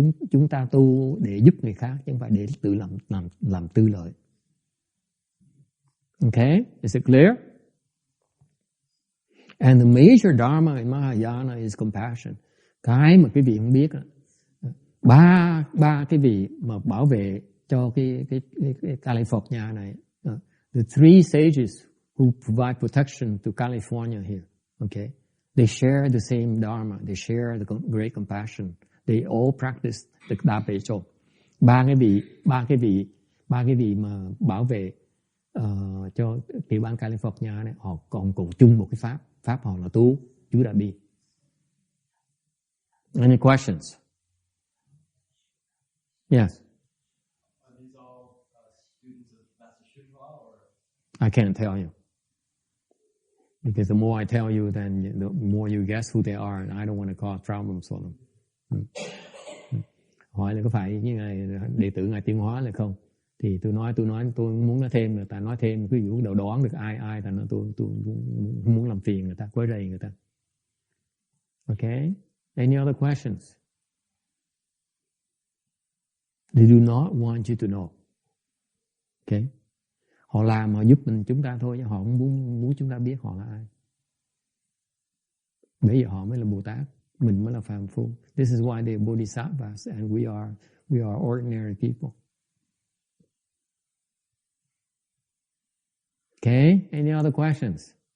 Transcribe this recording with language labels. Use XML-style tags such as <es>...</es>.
<vi>Chúng ta tu để giúp người khác, chứ không phải để tự làm tư lợi.</vi> <en>Okay, is it clear? And the major dharma in Mahayana is compassion.</en> <vi>Cái mà quý vị không biết là ba cái vị mà bảo vệ cho cái California này.</vi> <en>The three sages who provide protection to California here. Okay, they share the same dharma. They share the great compassion. They all practice the Dapecho.</en> <vi>Ba cái vị mà bảo vệ cho tiểu bang California này, họ còn cùng chung một cái pháp họ là tu chú Đại Bi.</vi> <en>Any questions? Yes. Are these all students of Master Shunhua, or? I can't tell you. Because the more I tell you, then the more you guess who they are, and I don't want to cause problems for them.</en> <vi>Hỏi là có phải như ngài đệ tử ngài Tiến Hóa là không? Thì tôi nói tôi muốn nói thêm, người ta nói thêm, ví dụ đầu đoán được ai là nó tôi không muốn làm phiền người ta, quấy rầy người ta.</vi> <en>Okay? Any other questions? They do not want you to know. Okay?</en> <vi>Họ làm họ giúp chúng ta thôi, họ không muốn chúng ta biết họ là ai. Bây giờ họ mới là Bồ Tát, mình mới là phàm phu.</vi> <en>This is why they are bodhisattvas and we are ordinary people. Okay, any other questions?</en>